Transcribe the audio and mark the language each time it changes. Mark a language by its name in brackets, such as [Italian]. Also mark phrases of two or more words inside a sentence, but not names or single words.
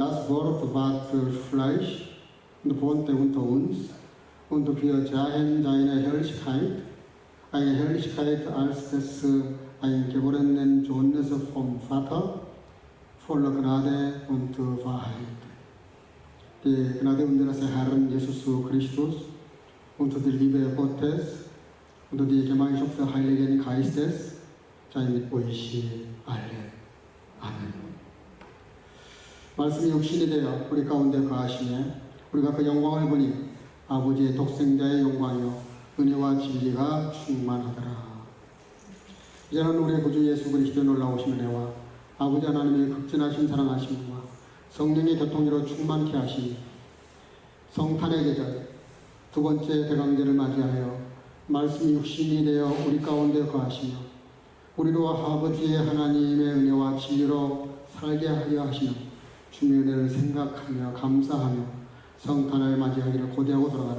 [German] Wort, was Fleisch und wohnte unter uns, und wir sahen seine Herrlichkeit, eine Herrlichkeit als des eingeborenen Sohnes vom Vater, voller Gnade und Wahrheit. Die Gnade unseres Herrn Jesus Christus und die Liebe Gottes und die Gemeinschaft des Heiligen Geistes sei mit euch alle. [Korean] 아멘. 말씀이 육신이 되어 우리 가운데 거하시네 우리가 그 영광을 보니 아버지의 독생자의 영광이요 은혜와 진리가 충만하더라. 이제는 우리 구주 예수 그리스도의 놀라우신 은혜와 아버지 하나님의 극진하신 사랑하심과 성령의 교통으로 충만케 하시니 성탄의 계절 두 번째 대강제를 맞이하여 말씀이 육신이 되어 우리 가운데 거하시며 우리로 아버지의 하나님의 은혜와 진리로 살게 하려 하시는 주님의 은혜를 생각하며 감사하며 성탄을 맞이하기를 고대하고 돌아가라.